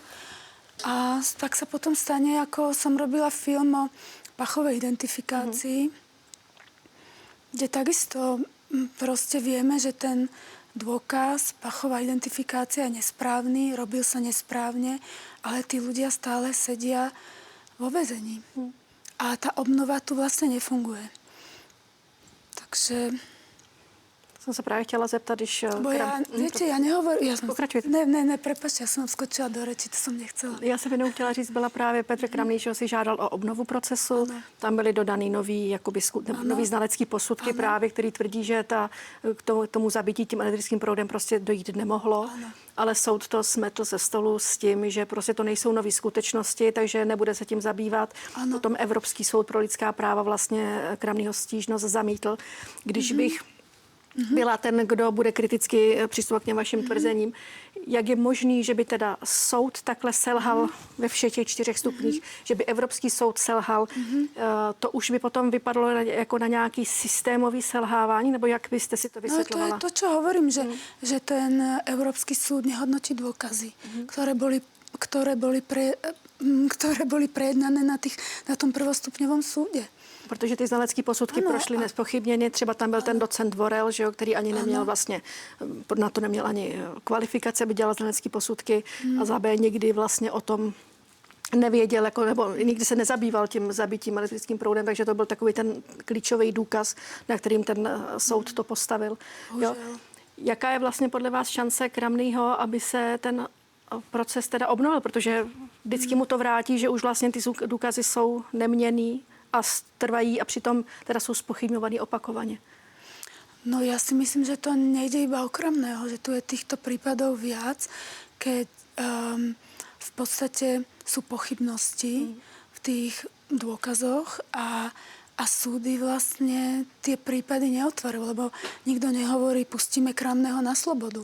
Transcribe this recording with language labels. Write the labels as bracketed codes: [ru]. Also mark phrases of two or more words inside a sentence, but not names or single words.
[sk] A tak sa potom stane, ako som robila film o pachovej identifikácii, kde takisto proste vieme, že ten dôkaz, pachová identifikácia je nesprávny, robil sa nesprávne, ale tí ľudia stále sedia vo väzení. A tá obnova tu vlastne nefunguje. Takže... [cs] Jsem se právě chtěla zeptat, když... [sk] Viete, ja nehovorím... Pokračujte. Ne, prepáčte, ja som vám skočila do reči, to som nechcela. [cs] Já jsem jenom chtěla říct, byla právě Petr Kramný, že si žádal o obnovu procesu. Ano. Tam byly dodaný nový znalecký posudky právě, který tvrdí, že k tomu zabití tím elektrickým proudem prostě dojít nemohlo. Ano. Ale soud to smetl ze stolu s tím, že prostě to nejsou nové skutečnosti, takže nebude se tím zabývat. Ano. Potom Evropský soud pro lidská práva vlastně Kramnýho stížnost zamítl. Když bych byla ten, kdo bude kriticky přistupovat k těm vašim tvrzením. Jak je možný, že by teda soud takhle selhal ve všech těch 4 stupních, že by Evropský soud selhal, to už by potom vypadlo jako na nějaký systémový selhávání, nebo jak byste si to vysvětlovala? [sk] No to je to, čo hovorím, že ten Európsky súd nehodnotí dôkazy, ktoré boli prejednané na tom prvostupňovom súde. [cs] Protože ty znalecké posudky prošly nespochybněně. Třeba tam byl ten docent Vorel, že jo, který ani neměl vlastně, na to neměl ani kvalifikace, aby dělal znalecké posudky a za B nikdy vlastně o tom nevěděl, nebo nikdy se nezabýval tím zabitím elektrickým proudem, takže to byl takový ten klíčový důkaz, na kterým ten soud to postavil. Jo. Jaká je vlastně podle vás šance Kramnýho, aby se ten proces teda obnovil, protože vždycky mu to vrátí, že už vlastně ty důkazy jsou neměnný a trvají a přitom teda sú spochybňovaní opakovane. [sk] No ja si myslím, že to nejde iba o Kramného, že tu je týchto prípadov viac, keď v podstate sú pochybnosti v tých dôkazoch a súdy vlastne tie prípady neotvárajú, lebo nikto nehovorí, pustíme Kramného na slobodu.